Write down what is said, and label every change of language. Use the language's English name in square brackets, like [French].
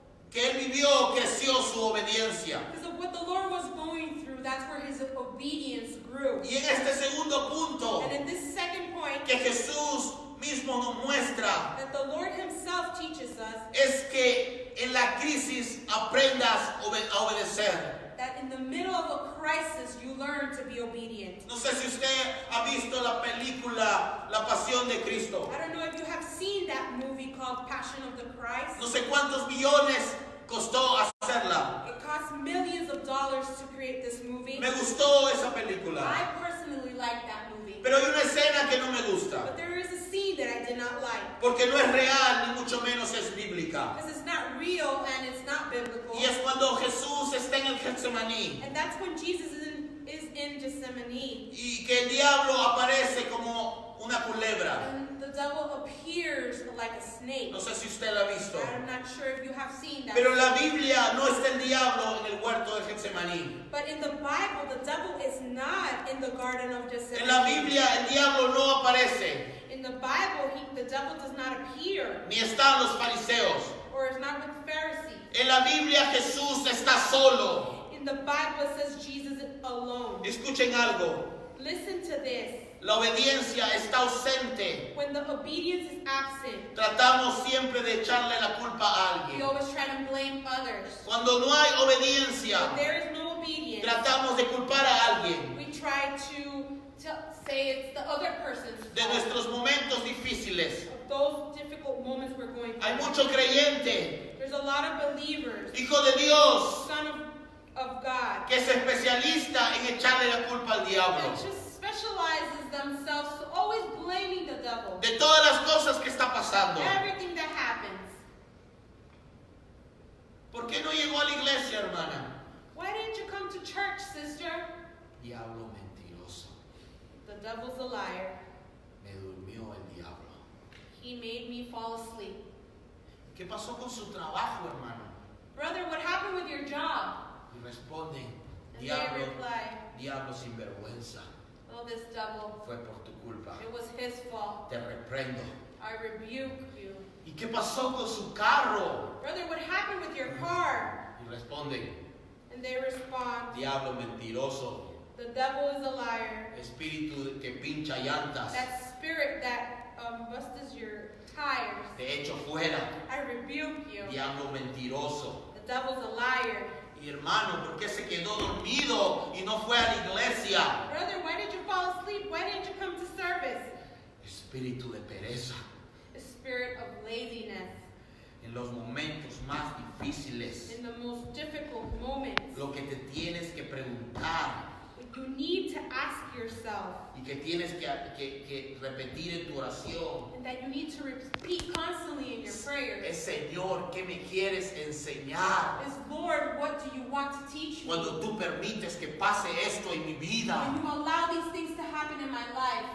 [Spanish] Que él vivió, creció su obediencia. [English] because of what the Lord was going through, that's where his obedience grew. [Spanish] Y en este segundo punto, [English] And in this second point, [Spanish] que Jesús mismo nos muestra, [English] that the Lord himself teaches us [Spanish] es que en la crisis aprendas a obedecer. [English] that in the middle of a crisis, you learn to be obedient. [Spanish] No sé si usted ha visto la película La Pasión de Cristo. [English] I don't know if you have seen that movie called Passion of the Christ. [Spanish] No sé cuántos millones costó hacerla. [English] It cost millions of dollars to create this movie. [Spanish] Me gustó esa película. [English] I personally like that movie. [Spanish] Pero hay una escena que no me gusta. [English] But there is a scene that I did not like. [Spanish] Porque no es real, ni mucho menos es bíblica. [English] Because it's not real and it's not biblical. [Spanish] Y es cuando Jesús está en el Getsemaní. [English] And that's when Jesus is in Gethsemane. [Spanish] Y que el diablo aparece como una culebra. [English] And the devil appears like a snake. [Spanish] No sé si usted la ha visto. [English] I'm not sure if you have seen that. [Spanish] Pero en la Biblia no está el diablo en el huerto de Getsemaní. [English] But in the Bible, the devil is not in the Garden of Gethsemane. [Spanish] En la Biblia el diablo no aparece. [English] In the Bible, the devil does not appear, [Spanish] Ni están los fariseos. [English] or is not with the Pharisees. [Spanish] En la Biblia Jesús está solo. [English] In the Bible, it says Jesus is alone. [Spanish] Escuchen algo. [English] Listen to this. [Spanish] La obediencia está ausente. [English] When the obedience is absent, [Spanish] Tratamos siempre de echarle la culpa a [English] we [Spanish] alguien. [English] always try to blame others. [Spanish] Cuando no hay [English] When [Spanish] obediencia, [English] there is no obedience, [Spanish] tratamos de culpar a alguien [English] we try to say it's the other person's [Spanish] de [English] fault. [Spanish] nuestros momentos difíciles. [English] Of those difficult moments we're going [Spanish] Hay [English] through. [Spanish] mucho creyente, [English] There's a lot of believers, [Spanish] hijo de Dios, [English] son of God, [Spanish] que es especialista en echarle la culpa al diablo. [English] that just specializes themselves to always blaming the devil. [Spanish] De todas las cosas que está pasando. [English] Everything that happens. [Spanish] ¿Por qué no llegó a la iglesia, hermana? [English] Why didn't you come to church, sister? [Spanish] Diablo mentiroso. [English] The devil's a liar. [Spanish] Me durmió el diablo. [English] He made me fall asleep. [Spanish] ¿Qué pasó con su trabajo, hermano? [English] Brother, what happened with your job? [Spanish] Y responden, [English] And they [Spanish] diablo, [English] replied, [Spanish] diablo sinvergüenza, [English] oh, this devil, [Spanish] fue por tu culpa. [English] it was his fault. [Spanish] Te reprendo. [English] I rebuke you. [Spanish] ¿Y qué pasó con su carro? [English] Brother, what happened with your car? [Spanish] Y responden, [English] And they respond, [Spanish] diablo mentiroso, [English] the devil is a liar. [Spanish] espíritu que pincha llantas, [English] That spirit that busts your tires, [Spanish] te echo fuera, [English] I rebuke you. [Spanish] diablo mentiroso. [English] The devil's a liar. [Spanish] Y hermano, ¿por qué se quedó dormido y no fue a la iglesia? [English] Brother, why did you fall asleep? Why didn't you come to service? [Spanish] Espíritu de pereza. [English] The spirit of laziness. [Spanish] En los momentos más difíciles, [English] In the most difficult moments, [Spanish] lo que te tienes que preguntar [English] you need to ask yourself, [Spanish] y que tienes que repetir en tu oración [English] and that you need to repeat constantly in your prayers, [Spanish] es: Señor, ¿qué me quieres enseñar? [English] is, Lord, what do you want to teach me? [Spanish] Cuando tú permites que pase esto en mi [English] When [Spanish] vida, [English] you allow these things to happen in my life,